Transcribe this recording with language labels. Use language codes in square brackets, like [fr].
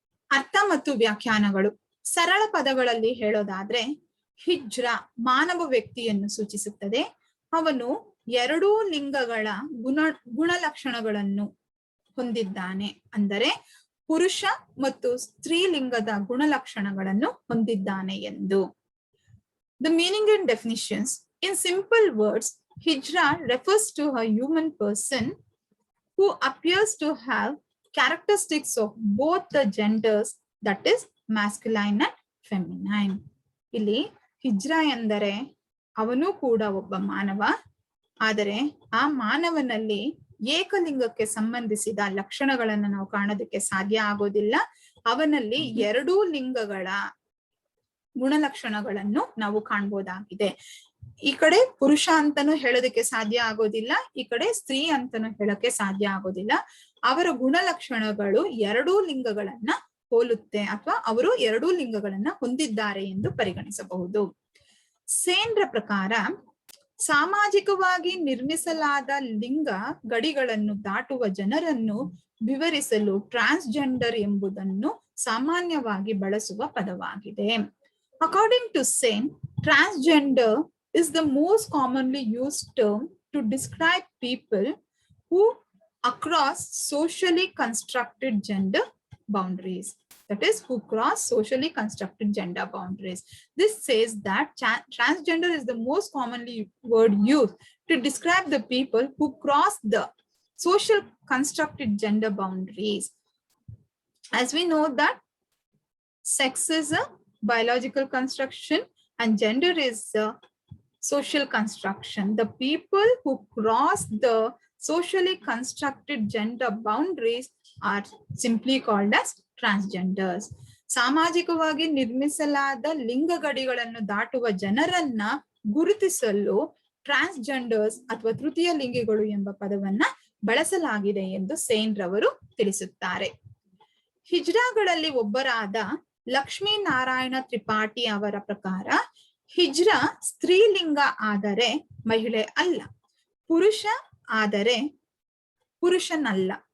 [kn] ಅರ್ಥ ಮತ್ತು ವ್ಯಾಖ್ಯಾನಗಳು. ಸರಳ ಪದಗಳಲ್ಲಿ ಹೇಳೋದಾದ್ರೆ ಹಿಜ್ರಾ ಮಾನವ ವ್ಯಕ್ತಿಯನ್ನು ಸೂಚಿಸುತ್ತದೆ. ಅವನು ಎರಡೂ ಲಿಂಗಗಳ ಗುಣಲಕ್ಷಣಗಳನ್ನು ಹೊಂದಿದ್ದಾನೆ. ಅಂದರೆ ಪುರುಷ ಮತ್ತು ಸ್ತ್ರೀಲಿಂಗದ ಗುಣಲಕ್ಷಣಗಳನ್ನು ಹೊಂದಿದ್ದಾನೆ ಎಂದು. [en] The meaning and definitions. In simple words, hijra refers to a human person who appears to have characteristics of both the genders, that is masculine and feminine. [kn] ಇಲ್ಲಿ ಹಿಜ್ರಾ ಎಂದರೆ ಅವನು ಕೂಡ ಒಬ್ಬ ಮಾನವ, ಆದರೆ ಆ ಮಾನವನಲ್ಲಿ ಏಕಲಿಂಗಕ್ಕೆ ಸಂಬಂಧಿಸಿದ ಲಕ್ಷಣಗಳನ್ನು ನಾವು ಕಾಣೋದಕ್ಕೆ ಸಾಧ್ಯ ಆಗೋದಿಲ್ಲ. ಅವನಲ್ಲಿ ಎರಡೂ ಲಿಂಗಗಳ ಗುಣಲಕ್ಷಣಗಳನ್ನು ನಾವು ಕಾಣ್ಬೋದಾಗಿದೆ. ಈ ಕಡೆ ಪುರುಷ ಅಂತಾನು ಹೇಳೋದಕ್ಕೆ ಸಾಧ್ಯ ಆಗೋದಿಲ್ಲ, ಈ ಕಡೆ ಸ್ತ್ರೀ ಅಂತಾನು ಹೇಳಕ್ಕೆ ಸಾಧ್ಯ ಆಗೋದಿಲ್ಲ. ಅವರ ಗುಣಲಕ್ಷಣಗಳು ಎರಡೂ ಲಿಂಗಗಳನ್ನ ಹೋಲುತ್ತೆ ಅಥವಾ ಅವರು ಎರಡೂ ಲಿಂಗಗಳನ್ನ ಹೊಂದಿದ್ದಾರೆ ಎಂದು ಪರಿಗಣಿಸಬಹುದು. ಸೇನ್ರ ಪ್ರಕಾರ ಸಾಮಾಜಿಕವಾಗಿ ನಿರ್ಮಿಸಲಾದ ಲಿಂಗ ಗಡಿಗಳನ್ನು ದಾಟುವ ಜನರನ್ನು ವಿವರಿಸಲು ಟ್ರಾನ್ಸ್ಜೆಂಡರ್ ಎಂಬುದನ್ನು ಸಾಮಾನ್ಯವಾಗಿ ಬಳಸುವ ಪದವಾಗಿದೆ. [en] According to Sen, transgender is the most commonly used term to describe people who across socially constructed gender boundaries. That is, who cross socially constructed gender boundaries. This says that transgender is the most commonly word used to describe the people who cross the social constructed gender boundaries. As we know that sex is a biological construction and gender is a social construction. The people who cross the socially constructed gender boundaries are simply called as transgenders. [kn] ಸಾಮಾಜಿಕವಾಗಿ ನಿರ್ಮಿಸಲಾದ ಲಿಂಗ ಗಡಿಗಳನ್ನು ದಾಟುವ ಜನರನ್ನ ಗುರುತಿಸಲು transgenders ಅಥವಾ ತೃತೀಯ ಲಿಂಗಿಗಳು ಎಂಬ ಪದವನ್ನ ಬಳಸಲಾಗಿದೆ ಎಂದು ಸೇನ್ ರವರು ತಿಳಿಸುತ್ತಾರೆ. ಹಿಜ್ರಾಗಳಲ್ಲಿ ಒಬ್ಬರಾದ ಲಕ್ಷ್ಮೀನಾರಾಯಣ ತ್ರಿಪಾಠಿ ಅವರ ಪ್ರಕಾರ ಹಿಜ್ರಾ ಸ್ತ್ರೀಲಿಂಗ ಆದರೆ ಮಹಿಳೆ ಅಲ್ಲ, ಪುರುಷ ಆದರೆ ಪುರುಷನಲ್ಲ.